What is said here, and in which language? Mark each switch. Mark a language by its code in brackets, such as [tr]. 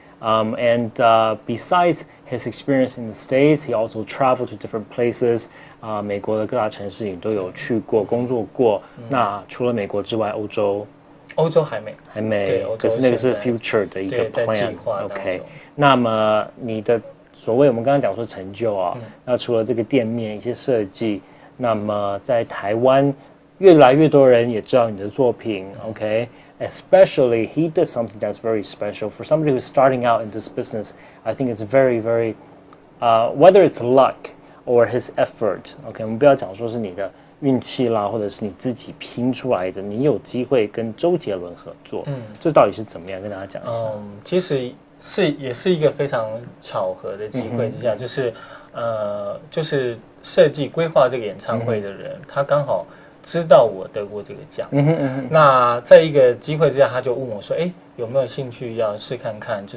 [en] And besides his experience in the States, he also traveled to different places. [zh] 美国的各大城市你都有去过工作过。那除了美国之外，欧洲还没，可是那个是 future 的一个 plan。OK， 那么你的所谓我们刚刚讲说成就啊，那除了这个店面一些设计，那么在台湾越来越多人也知道你的作品。 [en] OK。Especially, he did something that's very special. For somebody who's starting out in this business, I think it's very, very, whether it's luck or his effort. [zh] OK， 我们不要讲说是你的运气啦，或者是你自己拼出来的，你有机会跟周杰伦合作，这到底是怎么样？跟大家讲一下。其实也是一个非常巧合的机会之下，就是设计规划这个演唱会的人，他刚好知道我得过这个奖，那在一个机会之下，他就问我说：“有没有兴趣要试看看？